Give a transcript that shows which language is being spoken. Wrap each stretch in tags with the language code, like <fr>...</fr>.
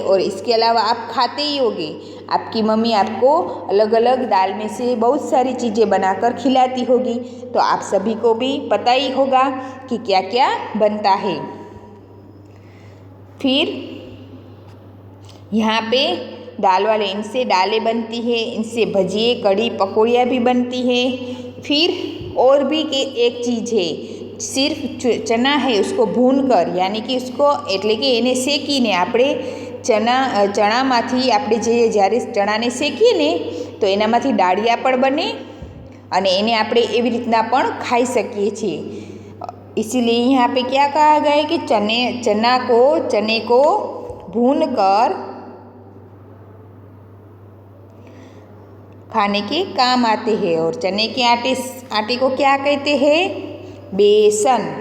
<hi>और इसके अलावा आप खाते ही होंगे, आपकी मम्मी आपको अलग अलग दाल में से बहुत सारी चीज़ें बनाकर खिलाती होगी। तो आप सभी को भी पता ही होगा कि क्या क्या बनता है। फिर यहाँ पे दाल वाले, इनसे दालें बनती है, इनसे भजिए, कढ़ी, पकौड़ियाँ भी बनती है। फिर और भी एक चीज़ है, सिर्फ चना है उसको भून कर, यानी कि उसको</hi> <gu>એટલે કે એને શેકીને આપણે ચણામાંથી આપણે જ્યારે ચણાને શેકીએ ને તો એનામાંથી ડાળિયા પણ બને અને એને આપણે એવી રીતના પણ ખાઈ શકીએ છીએ।</gu> <hi>इसीलिए यहाँ पे क्या कहा गया है कि चने को भून कर खाने के काम आते हैं। और चने के आटे को क्या कहते हैं, बेसन।</hi>